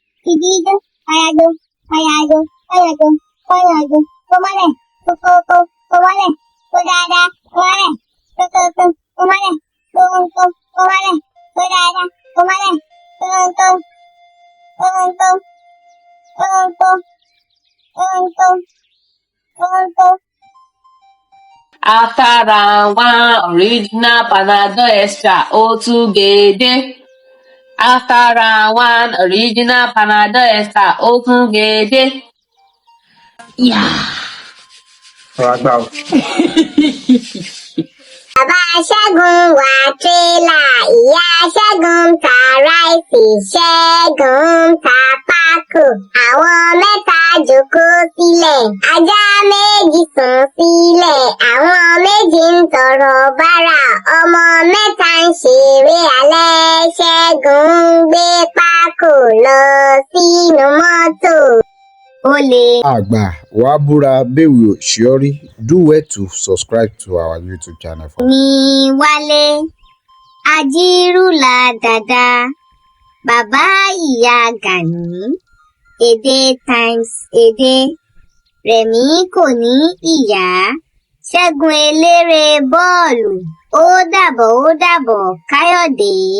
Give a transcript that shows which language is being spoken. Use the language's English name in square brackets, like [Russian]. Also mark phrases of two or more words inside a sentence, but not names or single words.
[Yoruba] Ìdí idán, àyàjò, àyàjò, àyàjò, àyàjò, kó mọ́lẹ̀, kó, kó, kó, kó mọ́lẹ̀, kó dáadáa, kó mọ́lẹ̀, kó, kó, kó, kó mọ́lẹ̀, kó, kó, kó, kó mọ́lẹ̀, kó dáadáa, kó mọ́lẹ̀, kó, kó, kó, kó, kó, kó, kó. [English] After round one, original Panadol Extra, [Yoruba] ó tún gèdè. [English] After round one, original Panadol Extra, [Yoruba] ó tún gèdè. Yeah. Ọ̀rọ̀ àgbà o. Bàbá Ṣẹ́gun wa tírélà, ìyá Ṣẹ́gun ta ráìsì, Ṣẹ́gun ta pákò. Àwọn mẹ́ta jókòó sílẹ̀, ajá méjì sùn sílẹ̀, àwọn méjì ń tọrọ bárà, ọmọ mẹ́ta ń ṣeré alẹ́, Ṣẹ́gun ń gbé pákò lọ sínú mọ́tò. Ó le. Àgbà wa búra, bẹ́ẹ̀ ò ṣe ọ́ rí. [English] Do well to subscribe to our YouTube channel for Mi Wálé, Ajírùlà Dàda, Bàbá Ìyá Gani, Èdè Times Èdè, Rẹ̀mí kò ní ìyá, Ṣẹ́gun eléré bọ́ọ̀lù, [Yoruba] ó dàbọ̀, ó dàbọ̀, [English] Káyọ̀dé.